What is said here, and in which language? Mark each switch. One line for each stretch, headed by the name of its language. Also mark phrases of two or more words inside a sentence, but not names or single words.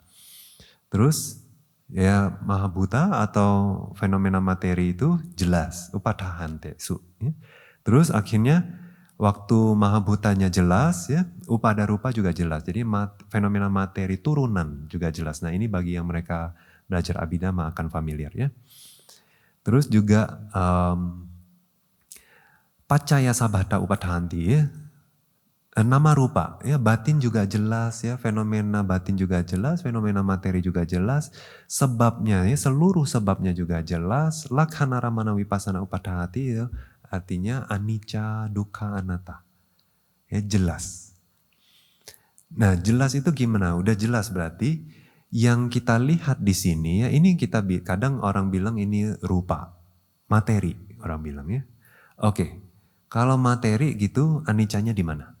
Indonesian: Terus ya mahabhuta atau fenomena materi itu jelas,
Pali: upadhante su.
Indonesian: Ya. Terus akhirnya waktu mahabhutanya jelas ya, upada rupa juga jelas. Jadi fenomena materi turunan juga jelas. Nah, ini bagi yang mereka belajar Abhidhamma akan familiar ya. Terus juga
Pali: paccaya sabhata upadhanti
Indonesian: ya. Nama rupa, ya batin juga jelas ya, fenomena batin juga jelas, fenomena materi juga jelas, sebabnya ya, seluruh sebabnya juga jelas,
Pali: lakhana ramana wipasana upadhati
Indonesian: ya, artinya
Pali: anicca, dukkha, anatta.
Indonesian: Ya jelas. Nah, jelas itu gimana? Udah jelas berarti yang kita lihat di sini ya, ini kita kadang orang bilang ini rupa, materi orang bilang ya. Oke. Kalau materi gitu anicanya di mana?